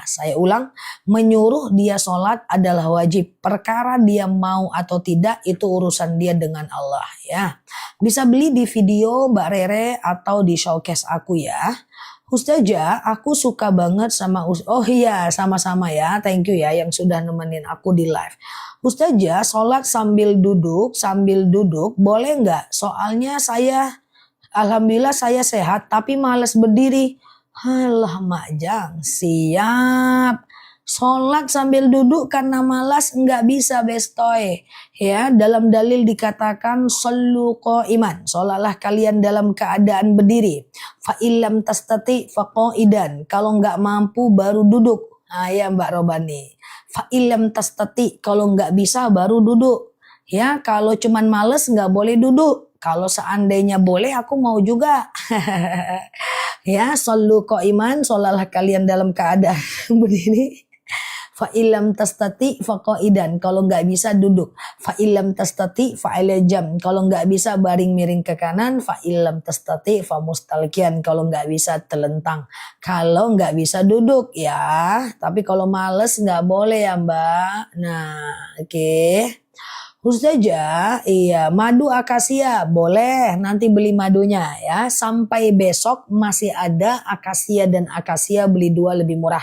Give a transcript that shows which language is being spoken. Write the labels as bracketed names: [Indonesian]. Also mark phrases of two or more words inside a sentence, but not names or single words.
[Indonesian] Saya ulang, menyuruh dia sholat adalah wajib. Perkara dia mau atau tidak itu urusan dia dengan Allah ya. Bisa beli di video Mbak Rere atau di showcase aku ya. Ustazah, aku suka banget sama oh iya, sama-sama ya. [English] Thank you [Indonesian] ya yang sudah nemenin aku di live. Ustazah, sholat sambil duduk boleh nggak? Soalnya alhamdulillah saya sehat tapi malas berdiri. Halah Majang, siap. Sholat sambil duduk karena malas nggak bisa bestoy. Ya, dalam dalil dikatakan [Arabic] صلوا قياما. [Indonesian] Sholatlah kalian dalam keadaan berdiri. [Arabic] فإن لم تستطع فقاعدا. [Indonesian] Kalau nggak mampu baru duduk. Ah ya Mbak Robani. [Arabic] فإن لم تستطع, [Indonesian] kalau nggak bisa baru duduk. Ya, kalau cuman males nggak boleh duduk. Kalau seandainya boleh aku mau juga. Ya, [Arabic] صلوا قياما. [Indonesian] Sholatlah kalian dalam keadaan berdiri. [Arabic] فإن لم تستطع فقاعدا, [Indonesian] kalau nggak bisa duduk. [Arabic] فإن لم تستطع فجنبا, [Indonesian] kalau nggak bisa baring miring ke kanan. [Arabic] فإن لم تستطع فمستلقيا, [Indonesian] kalau nggak bisa telentang. Kalau nggak bisa duduk ya, tapi kalau males nggak boleh ya Mbak. Nah, oke. Ustazah, iya, madu akasia boleh, nanti beli madunya ya. Sampai besok masih ada akasia dan akasia, beli 2 lebih murah.